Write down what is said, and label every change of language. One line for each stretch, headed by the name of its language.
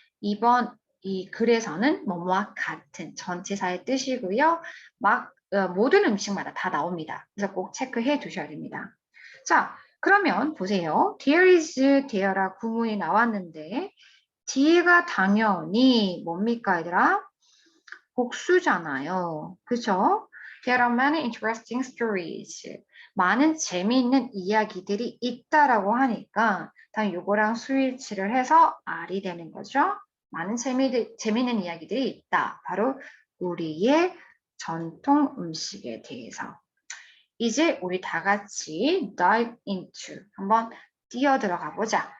Korean: 이번 이 글에서는 뭐뭐와 같은 전치사의 뜻이고요. 모든 음식마다 다 나옵니다. 그래서 꼭 체크해 두셔야 됩니다. 자, 그러면 보세요.
English: There is,
Korean: there라 구문이 나왔는데 뒤가 당연히 뭡니까 얘들아? 복수잖아요. 그죠?
English: There are many interesting stories.
Korean: 많은 재미있는 이야기들이 있다라고 하니까 다 요거랑 스위치를 해서 R이 되는 거죠. 많은 재미있는 이야기들이 있다. 바로 우리의 전통 음식에 대해서. 이제 우리 다 같이 dive into 한번 뛰어 들어가 보자.